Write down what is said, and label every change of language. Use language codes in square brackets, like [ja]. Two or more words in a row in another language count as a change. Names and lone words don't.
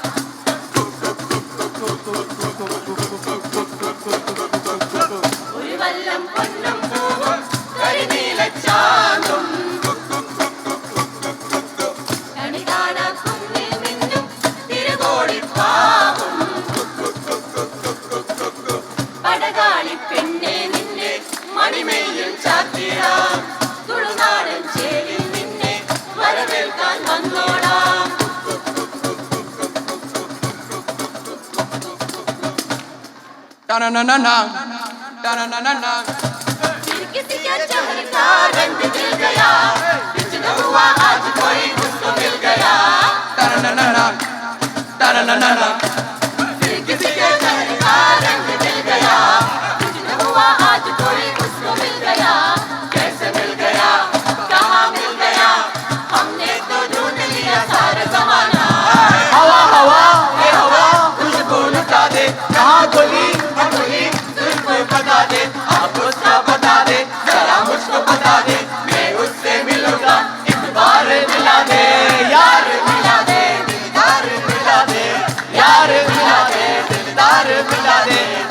[ml] ഒരു വല്ലം പൊന്നും പൂവും കരിനീലച്ചാന്തും കണി കാണാ കുന്നിൽ മിന്നും തിരുകോടിപ്പാവും പടകാളി പെണ്ണെ നിന്നെ മണിമയിൽ ചാത്തിടാം, തുളുനാടൻ ചേരിൽ നിന്നെ വരവേൽക്കാൻ വന്നോടാം. Ta-na-na-na-na, ta-na-na-na-na. [hi] किसी का चेहरे का रंग मिल गया, बिछड़ा हुआ आज कोई उसको मिल गया. Ta-na-na-na-na, ta-na-na-na-na. किसी के चेहरे का रंग मिल गया, बिछड़ा हुआ आज कोई उसको मिल गया. कैसे मिल गया, कहाँ मिल गया, हमने तो ढूंढ लिया सारा जमाना. हवा हवा ये हवा खुशबू लुटा दे, कहाँ खुली तुझको बता दे, आप उसका बता दे, जरा मुझको बता दे, मैं उससे मिलूंगा एक बार मिला दे, यार मिला दे, दिलदार मिला दे, यार मिला दे, दिलदार मिला दे,